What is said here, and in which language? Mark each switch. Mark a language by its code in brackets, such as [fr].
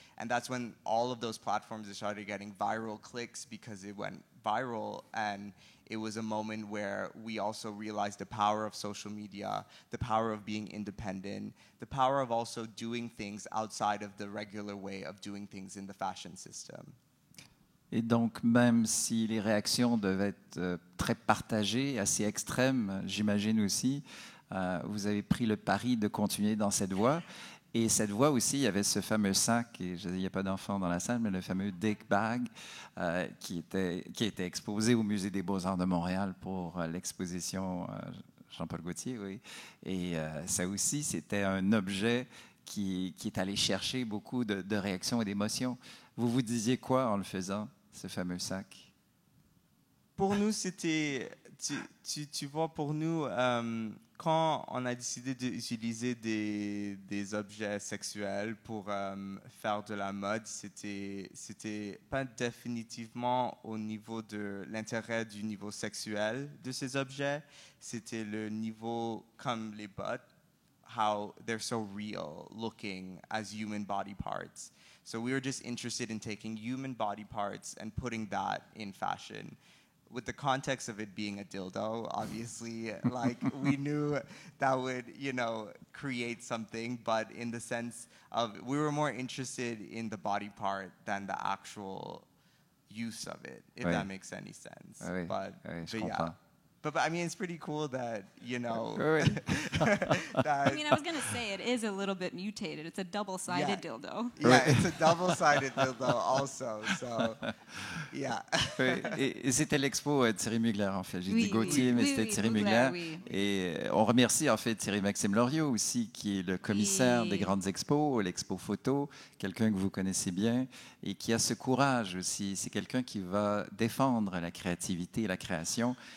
[en] And that's when all of those platforms started getting viral clicks because it went viral. And it was a moment where we also realized the power of social media, the power of being independent, the power of also doing things outside of the regular way of doing things in the fashion system. [fr] Et donc, même si les réactions devaient être très partagées, assez extrêmes, j'imagine aussi, vous avez pris le pari de continuer dans cette voie. Et cette voie aussi, il y avait ce fameux sac, et il n'y a pas d'enfant dans la salle, mais le fameux Dick Bag, qui était exposé au Musée des Beaux-Arts de Montréal pour l'exposition Jean-Paul Gaultier. Oui. Et ça aussi, c'était un objet qui est allé chercher beaucoup de réactions et d'émotions. Vous vous disiez quoi en le faisant, ce fameux sac? Pour nous, c'était, tu vois, pour nous, quand on a décidé d'utiliser des objets sexuels pour faire de la mode, c'était pas définitivement au niveau de l'intérêt du niveau sexuel de ces objets, c'était le niveau comme les bottes, [en] how they're so real looking as human body parts. So we were just interested in taking human body parts and putting that in fashion. With the context of it being a dildo, obviously, like we knew that would, you know, create something, but in the sense of we were more interested in the body part than the actual use of it, if that makes any sense. [fr] Oui. [en] But [fr] Je [en] yeah. But I mean, it's pretty cool that, you know. I mean, I was going to say, it is a little bit mutated. It's a double-sided dildo. Yeah, it's a double-sided dildo also. So, yeah. [fr] Et c'était l'expo Thierry Mugler, en fait. J'ai dit Gaultier, mais c'était Thierry Mugler. Oui. Et on remercie, en fait, Thierry-Maxime Loriot aussi, qui est le commissaire des grandes expos, l'expo photo, quelqu'un que vous connaissez bien, et qui a ce courage aussi. C'est quelqu'un qui va défendre la créativité et la création.